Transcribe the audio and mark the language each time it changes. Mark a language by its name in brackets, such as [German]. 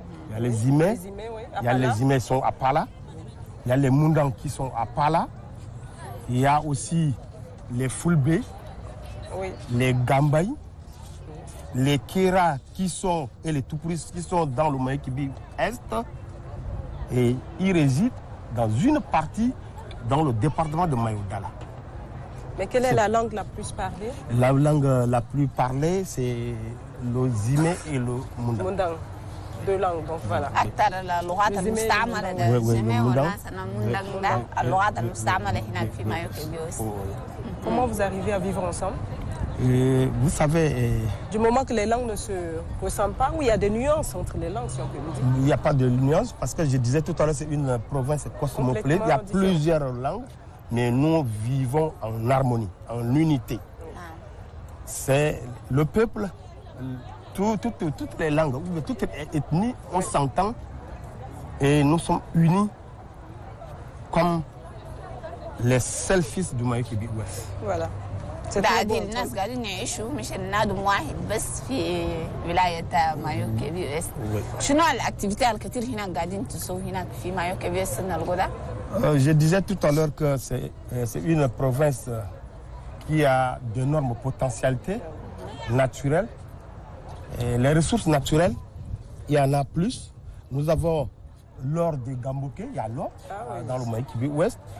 [French] Il y a les Imé, il y a les Imé qui sont à Pala, il y a les Mundang qui sont à Pala, il y a aussi les Fulbe, les Gambaï, les Kera qui sont, et les Tupuris qui sont dans le Mayo-Kébi Est, et ils résident dans une partie dans le département de Mayo-Dala. Mais quelle est la langue la plus parlée? La langue la plus parlée, c'est le Zimé et le Mundang. Mundang. 2 langues, donc voilà. [Arabic] أكثر اللغات المستعملة ده الزمي والناس أنا مندق ده اللغات المستعملة هناك في مايو-Kébi Ouest. [French] Comment vous arrivez à vivre ensemble? Vous savez... Du moment que les langues ne se ressemblent pas, ou il y a des nuances entre les langues, si on peut le dire? Il n'y a pas de nuances, parce que je disais tout à l'heure, c'est une province cosmopolite. Il y a plusieurs langues, mais nous vivons en harmonie, en unité. C'est le peuple, toutes les langues, toutes les ethnies, on s'entend et nous sommes unis comme les seuls fils du Mayo-Kébi Ouest. Voilà. [Arabic] بعد الناس قاعدين يعيشوا مش النادم واحد بس في ولاية مايو-Kébi Ouest. شنو الاكتيفيتي الكثير هناك قاعدين تسووا هناك في مايو-Kébi Ouest نلقوا؟ [French] Je disais tout à l'heure que c'est une province qui a d'énormes potentialités naturelles. Et les ressources naturelles, il y en a plus. Nous avons l'or de Gamboké, il y a l'or dans le Mayo-Kébi Ouest.